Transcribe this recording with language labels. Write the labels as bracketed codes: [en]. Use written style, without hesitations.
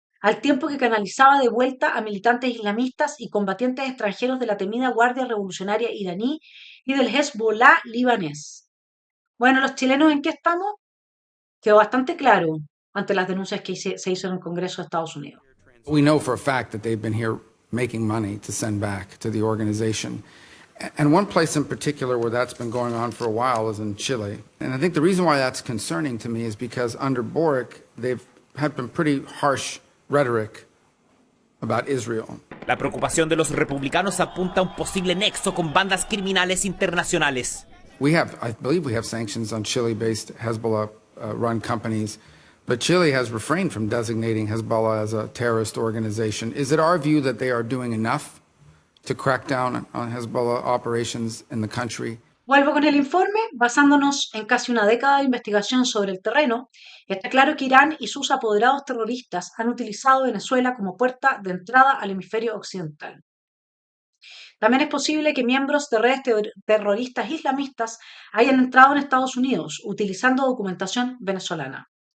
[es] al tiempo que canalizaba de vuelta a militantes islamistas y combatientes extranjeros de la temida Guardia Revolucionaria iraní y del Hezbollah libanés. Bueno, los chilenos, ¿en qué estamos? Quedó bastante claro ante las denuncias que se hizo en el Congreso de Estados Unidos. [en] We know for a fact that they've been here making money to send back to the organization. And one place in particular where that's been going on for a while is in Chile. And I think the reason why that's concerning to me is because under Boric, they've had been pretty harsh rhetoric about Israel. [es] La preocupación de los republicanos apunta a un posible nexo con bandas criminales internacionales. [en] I believe we have sanctions on Chile-based Hezbollah-run companies, but Chile has refrained from designating Hezbollah as a terrorist organization. Is it our view that they are doing enough to crack down on Hezbollah operations in the country? [es] Vuelvo con el informe, basándonos en casi una década de investigación sobre el terreno, está claro que Irán y sus apoderados terroristas han utilizado Venezuela como puerta de entrada al hemisferio occidental. También es posible que miembros de redes terroristas islamistas hayan entrado en Estados Unidos utilizando documentación venezolana.